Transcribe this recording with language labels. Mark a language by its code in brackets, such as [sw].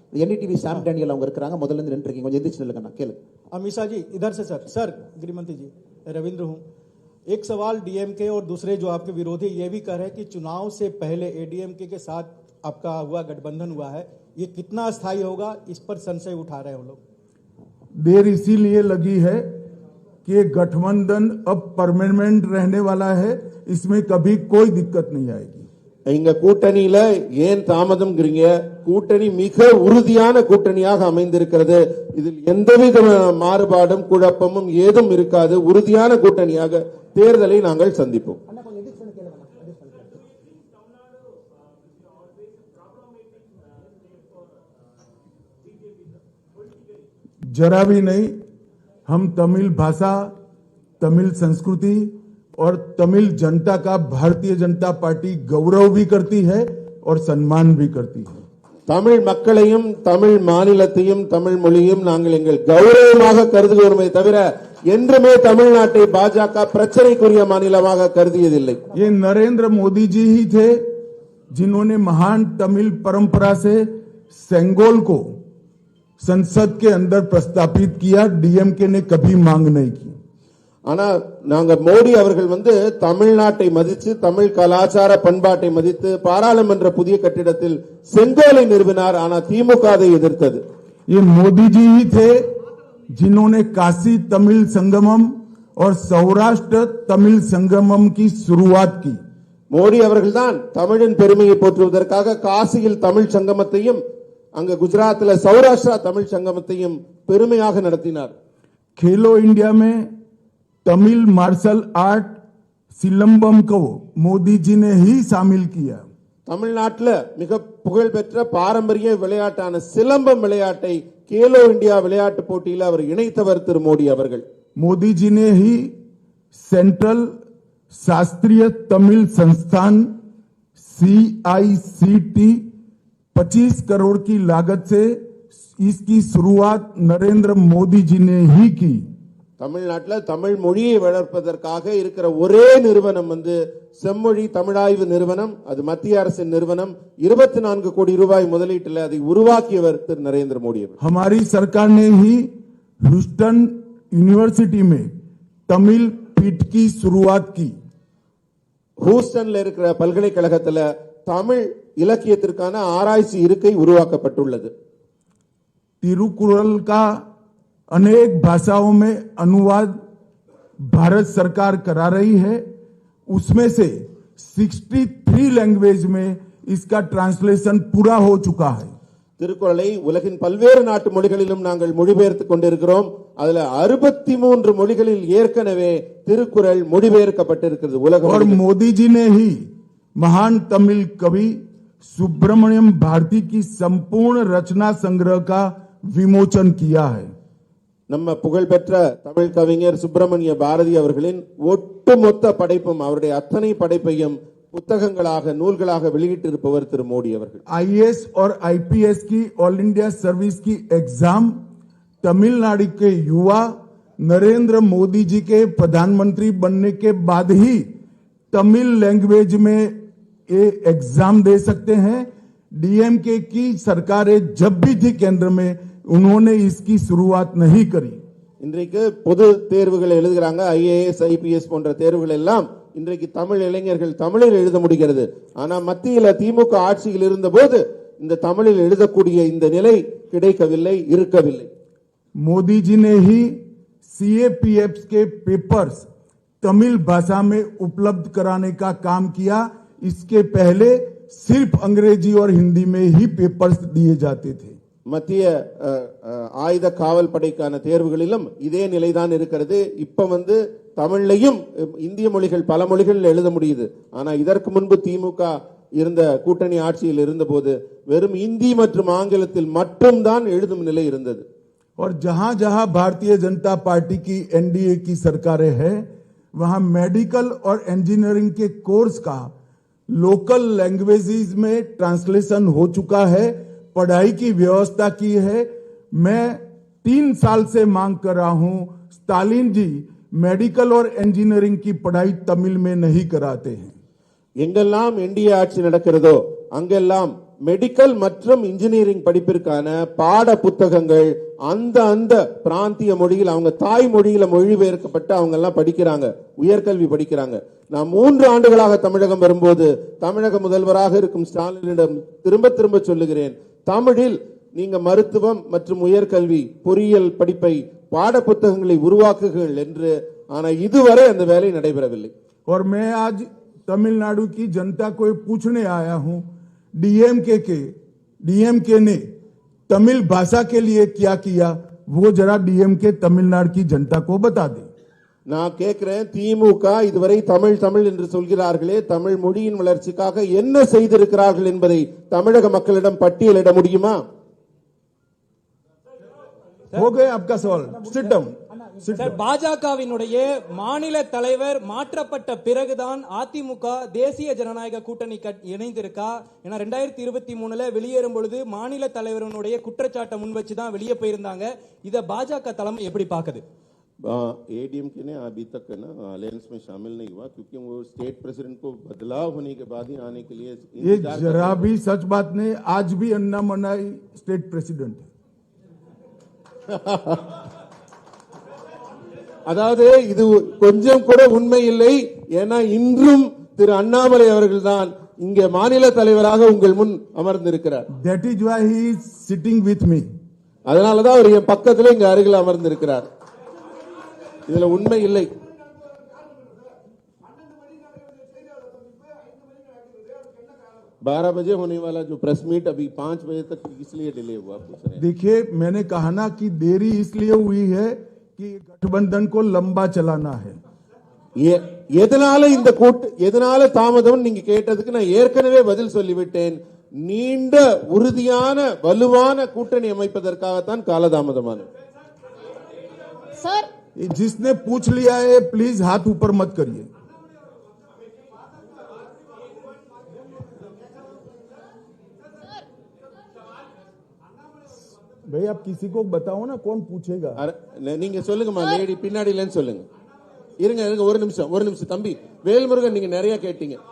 [ta] NDTV சாம் Daniel அவங்க இருக்காங்க. முதல்ல இருந்து நின்று இருக்கீங்க. கொஞ்சம் எந்திரிச்சு நில்லுங்கண்ணா. கேளு. [hi] अमीषा जी इधर से सर गृहमंत्री जी रविंद्र हूँ. एक सवाल डीएमके और दूसरे जो आपके विरोधी ये भी कह रहे हैं कि चुनाव से पहले एडीएमके के साथ आपका हुआ गठबंधन हुआ है, ये कितना अस्थायी होगा, इस पर संशय उठा रहे हैं वो लोग. देर इसीलिए लगी है कि गठबंधन अब परमानेंट रहने वाला है. इसमें कभी कोई दिक्कत नहीं आएगी. [ta] இங்க கூட்டணியில ஏன் தாமதம்ங்கறீங்க? கூட்டணி மிக உறுதியான கூட்டணியாக அமைந்திருக்கிறது. இதில் எந்தவித மாறுபாடும் குழப்பமும் ஏதும் இருக்காது. உறுதியான கூட்டணியாக தேர்தலை நாங்கள் சந்திப்போம். [hi] जरा भी नहीं. हम तमिल भाषा, तमिल संस्कृति और तमिल जनता का भारतीय जनता पार्टी गौरव भी करती है और सम्मान भी करती है. [ta] தமிழ் மக்களையும் தமிழ் மாநிலத்தையும் தமிழ் மொழியும் நாங்கள் எங்கள் கௌரவமாக கருதுகிறோமே தவிர என்றுமே தமிழ்நாட்டை பாஜக பிரச்சனைக்குரிய மாநிலமாக கருதியதில்லை. [hi] ये नरेंद्र मोदी जी ही थे जिन्होंने महान तमिल परंपरा से सेंगोल को संसद के अंदर प्रस्तापित किया. डीएमके ने कभी मांग नहीं की. [ta] ஆனா நாங்க மோடி அவர்கள் தமிழ்நாட்டை மதித்து தமிழ் கலாச்சார பண்பாட்டை மதித்து பாராளுமன்ற புதிய கட்டிடத்தில் செங்கோலை நிறுவினார். ஆனா திமுக அதை எதிர்த்தது. [hi] ये मोदी जी ही थे जिन्होंने काशी तमिल संगमम और सौराष्ट्र तमिल संगमम की शुरुआत की. [ta] மோடி அவர்கள் தான் தமிழின் பெருமையை போற்றுவதற்காக காசியில் தமிழ் சங்கமத்தையும் அங்க குஜராத்தில் சௌராஷ்டிரா தமிழ் சங்கமத்தையும் பெருமையாக நடத்தினார். [hi] खेलो इंडिया में तमिल मार्शल आर्ट सिलंबम को मोदी जी ने ही शामिल किया. [ta] தமிழ்நாட்டில் மிக புகழ்பெற்ற பாரம்பரிய விளையாட்டான சிலம்பம் விளையாட்டை கேலோ இந்தியா விளையாட்டு போட்டியில் அவர் இணைத்தவர் திரு மோடி அவர்கள். [hi] मोदी जी ने ही सेंट्रल शास्त्रीय तमिल संस्थान CICT 25 करोड़ की लागत से इसकी शुरुआत नरेंद्र मोदी जी ने ही की. [ta] தமிழ்நாட்டில் தமிழ் மொழியை வளர்ப்பதற்காக இருக்கிற ஒரே நிறுவனம் செம்மொழி தமிழாய்வு நிறுவனம். அது மத்திய அரசின் நிறுவனம். 24 கோடி ரூபாய் முதலீட்டில் அதை உருவாக்கியவர் திரு நரேந்திர மோடி அவர்கள். [hi] हमारी सरकार ने ही ह्यूस्टन यूनिवर्सिटी में तमिल पीठ की शुरुआत की. [ta] ஹூஸ்டன்ல இருக்கிற பல்கலைக்கழகத்தில் தமிழ் இலக்கியத்திற்கான ஆராய்ச்சி இருக்கை உருவாக்கப்பட்டுள்ளது. [hi] तिरुकुरल का अनेक भाषाओं में अनुवाद भारत सरकार करा रही है. उसमें से 63 लैंग्वेज में इसका ट्रांसलेशन पूरा हो चुका है. [ta] திருக்குறளை உலகின் பல்வேறு நாட்டு மொழிகளிலும் நாங்கள் மொழிபெயர்த்துக் கொண்டிருக்கிறோம். அதுல 63 மொழிகளில் ஏற்கனவே திருக்குறள் மொழிபெயர்க்கப்பட்டிருக்கிறது உலகம். [hi] और मोदी जी ने ही महान तमिल कवि सुब्रमण्यम भारती की संपूर्ण रचना संग्रह का विमोचन किया है. [ta] நம்ம புகழ்பெற்ற தமிழ் கவிஞர் சுப்பிரமணிய பாரதி அவர்களின் ஒட்டுமொத்த படைப்பும் அவருடைய அத்தனை படைப்பையும் புத்தகங்களாக நூல்களாக வெளியிட்டிருப்பவர் திரு மோடி அவர்கள். [hi] IAS और IPS की ऑल इंडिया सर्विस की एग्जाम तमिलनाडु के युवा नरेंद्र मोदी जी के प्रधानमंत्री बनने के बाद ही तमिल लैंग्वेज में ये एग्जाम दे सकते हैं। डीएमके की सरकारें जब भी थी केंद्र में, उन्होंने इसकी शुरुआत नहीं करी। [ta] இன்றைக்கு பொது தேர்வுகள் எழுதுகிறாங்க, ஐஏஎஸ் ஐபிஎஸ் போன்ற தேர்வுகள் எல்லாம் இன்றைக்கு தமிழ் இளைஞர்கள் தமிழில் எழுத முடிகிறது. ஆனா மத்தியில் திமுக ஆட்சியில் இருந்த போது இந்த தமிழில் எழுதக்கூடிய இந்த நிலை கிடைக்கவில்லை, இருக்கவில்லை. [hi] मोदी जी ने ही सीएपीएफ के पेपर्स तमिल भाषा में उपलब्ध कराने का काम किया। इसके पहले सिर्फ अंग्रेजी और हिंदी में ही पेपर्स दिए जाते थे। [ta] மத்திய ஆயுத காவல் படைக்கான தேர்வுகளிலும் இதே நிலைதான் இருக்கிறது. இப்ப தமிழ்லையும் இந்திய மொழிகள் பல மொழிகளில் எழுத முடியுது. ஆனா இதற்கு முன்பு திமுக இருந்த கூட்டணி ஆட்சியில் இருந்தபோது வெறும் இந்தி மற்றும் ஆங்கிலத்தில் மட்டும்தான் எழுதும் நிலை இருந்தது. [hi] और जहां जहां भारतीय जनता पार्टी की एनडीए की सरकारें हैं, वहां मेडिकल और इंजीनियरिंग के कोर्स का लोकल लैंग्वेजेस में ट्रांसलेशन हो चुका है, पढ़ाई की व्यवस्था की है। मैं 3 साल से मांग कर रहा हूं, स्टालिन जी मेडिकल और इंजीनियरिंग की पढ़ाई तमिल में नहीं कराते हैं। [ta] எங்கெல்லாம் என்டிஏ ஆட்சி நடக்கிறதோ அங்கெல்லாம் மெடிக்கல் மற்றும் இன்ஜினியரிங் படிப்பிற்கான பாட புத்தகங்கள் அந்த பிராந்திய மொழியில் அவங்க தாய் மொழியில மொழிபெயர்க்கப்பட்டு அவங்க எல்லாம் படிக்கிறாங்க, உயர்கல்வி படிக்கிறாங்க. நான் 3 ஆண்டுகளாக தமிழகம் வரும்போது தமிழக முதல்வராக இருக்கும் ஸ்டாலினிடம் திரும்ப திரும்ப சொல்லுகிறேன், தமிழில் நீங்க மருத்துவம் மற்றும் உயர்கல்வி பொறியியல் படிப்பை பாட புத்தகங்களை உருவாக்குங்கள் என்று. ஆனா இதுவரை அந்த வேலை நடைபெறவில்லை. [hi] और मैं आज तमिलनाडु की जनता को पूछने आया हूं, डीएमके ने तमिल भाषा के लिए क्या किया, वो जरा डीएमके तमिलनाडु की जनता को बता दे। [ta] நான் கேட்கிறேன், திமுக இதுவரை தமிழ் தமிழ் என்று சொல்கிறார்களே, தமிழ் மொழியின் வளர்ச்சிக்காக என்ன செய்திருக்கிறார்கள் என்பதை தமிழக மக்களிடம் பட்டியலிட முடியுமா? [hi] हो गए आपका सवाल, [en] Sit down. [ta] சார், பாஜகவினுடைய மாநில தலைவர் மாற்றப்பட்ட பிறகுதான் அதிமுக தேசிய ஜனநாயக கூட்டணி இணைந்திருக்கா? ஏன்னா 2023 வெளியேறும் பொழுது மாநில தலைவருடைய குற்றச்சாட்டை முன் வச்சுதான் வெளியே போயிருந்தாங்க. இத பாஜக தலைமை எப்படி பாக்குது? [hi] एडीएमके ने अभी तक ना अलायंस में शामिल नहीं हुआ, क्योंकि वो स्टेट प्रेसिडेंट को बदलाव होने के बाद ही आने के लिए ये जरा भी सच बात नहीं। आज भी अन्नामलाई स्टेट प्रेसिडेंट है। [ta] அதாவது இது கொஞ்சம் கூட உண்மை இல்லை. ஏன்னா இன்றும் திரு அண்ணாமலை அவர்கள் தான் இங்கே மாநில தலைவராக உங்கள் முன் அமர்ந்திருக்கிறார். [en] That is why he is sitting with me. [ta] அதனாலதான் அவர் என் பக்கத்துல இங்க அருகில் அமர்ந்திருக்கிறார். இதுல உண்மை இல்லை. [hi] बारह बजे होने वाला जो प्रेस मीट अभी 5 बजे तक इसलिए डिले हुआ, पूछ रहे हैं। देखिए, मैंने कहा ना कि देरी इसलिए हुई है कि गठबंधन को लंबा चलाना है। [ta] எதனால இந்த எதனால தாமதம் நீங்க கேட்டதுக்கு நான் ஏற்கனவே பதில் சொல்லிவிட்டேன். நீண்ட உறுதியான வலுவான கூட்டணி அமைப்பதற்காகத்தான் காலதாமதமானது. [hi] सर, जिसने पूछ लिया है प्लीज हाथ ऊपर मत करिए। भाई आप किसी को बताओ ना, कौन पूछेगा? [ta] நீங்க சொல்லுங்கம்மா, லேடி பின்னாடி இல்லன்னு சொல்லுங்க. இருங்க ஒரு நிமிஷம் தம்பி வேல்முருகன், நீங்க நிறைய கேட்டீங்க.